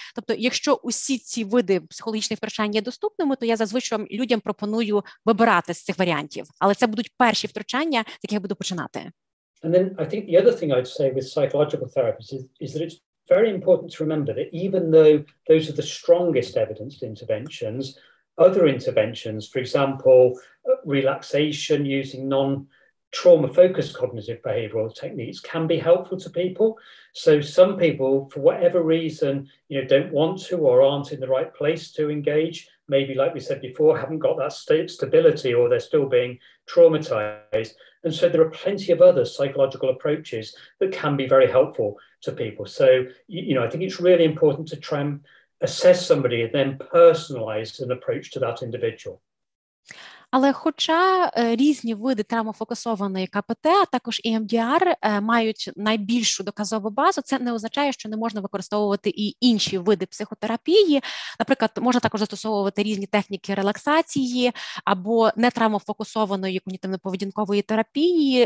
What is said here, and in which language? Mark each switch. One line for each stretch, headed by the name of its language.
Ukrainian: Тобто, якщо усі ці види психологічних втручань є доступними, то я зазвичай людям пропоную вибирати з цих варіантів. Але це будуть перші втручання, з яких я буду починати.
English: And then I think the other thing I'd say with psychological therapies is that it's very important to remember that even though those are the strongest evidenced interventions, other interventions, for example, relaxation using trauma-focused cognitive behavioral techniques can be helpful to people. So some people, for whatever reason, don't want to or aren't in the right place to engage. Maybe, like we said before, haven't got that stability or they're still being traumatized. And so there are plenty of other psychological approaches that can be very helpful to people. So, I think it's really important to try and assess somebody and then personalize an approach to that individual.
Ukrainian: Але хоча різні види травмофокусованої КПТ, а також EMDR мають найбільшу доказову базу, це не означає, що не можна використовувати і інші види психотерапії. Наприклад, можна також застосовувати різні техніки релаксації або нетравмофокусованої когнітивно-поведінкової терапії.